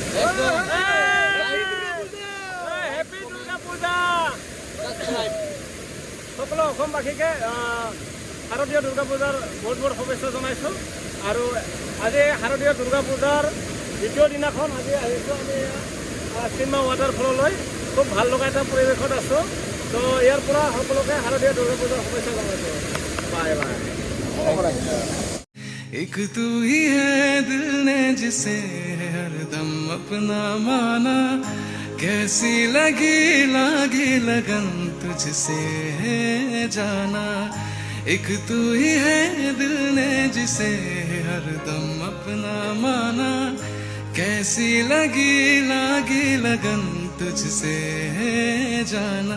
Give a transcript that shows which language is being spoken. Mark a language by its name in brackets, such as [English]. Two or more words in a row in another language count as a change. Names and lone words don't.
[Assamese] হেপী দুৰ্গা পূজা সকলো অসমবাসীকে শাৰদীয় দুৰ্গা পূজাৰ বহুত শুভেচ্ছা জনাইছোঁ আৰু আজি শাৰদীয় দুৰ্গা পূজাৰ দ্বিতীয় দিনাখন আজি আহিছোঁ আমি চিনমা ৱাটাৰফললৈ খুব ভাল লগা এটা পৰিৱেশত আছোঁ তো ইয়াৰ পৰা সকলোকে শাৰদীয় দুৰ্গা পূজাৰ শুভেচ্ছা জনাইছোঁ [English] bye bye [Hindi] एक तू ही है दिल ने जिसे हरदम अपना माना, कैसी लगी लगन तुझसे है जाना। एक तू ही है दिल ने जिसे हरदम अपना माना, कैसी लगी लगन तुझसे है जाना।